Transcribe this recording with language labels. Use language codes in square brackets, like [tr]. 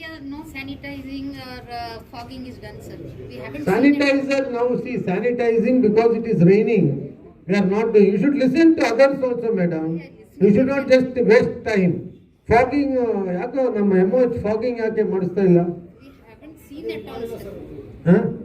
[en] No sanitizing or fogging is done, sir. We haven't Sanitizer now, see, sanitizing because it is raining. We are not doing. You should listen to others also, madam. You should not just waste time. [kn] Fogging, ಯಾಕೋ ನಮ್ಮ MOH fogging ಯಾಕೆ ಮಾಡಿಸ್ತಾ ಇಲ್ಲ? [en] We haven't seen at all, sir.